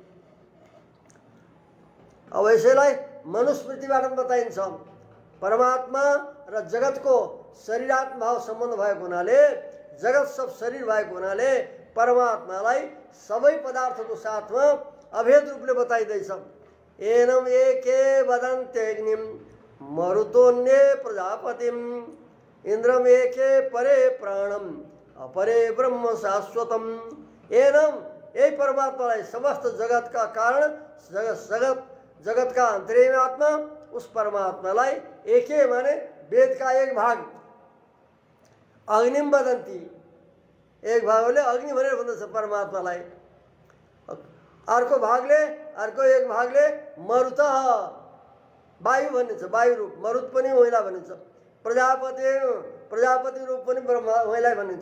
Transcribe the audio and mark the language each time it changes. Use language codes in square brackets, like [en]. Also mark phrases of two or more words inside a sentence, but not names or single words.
[ne] अब यसैलाई मनुस्मृतिबाट बताइन्छ। परमात्मा र जगतको शरीरात्म भाव सम्बन्ध भएको हुनाले, जगत सब शरीर भएको हुनाले परमात्मालाई सबै पदार्थको साथमा अभेद रूपले बताइँदैछ। [sa] एनम एके वदन्त्यग्निम मरुतोन्ये प्रजापतिम, इन्द्रम एके परे प्राणम अपरे ब्रह्म शाश्वतम। [ne] एनम यही परमात्मालाई समस्त जगतका कारण, जगतका अन्तर्यामी आत्मा उस परमात्मालाई एके माने वेद का एक भाग, [sa] अग्निम वदन्ती, [ne] एक भागले अग्नि भनेर भन्दछ परमात्मालाई। अर्को एक भागले मरुत वायु भनिन्छ, वायु रूप मरुत पनि महिला भनिन्छ। प्रजापति रूप पनि महिला भनिन्छ।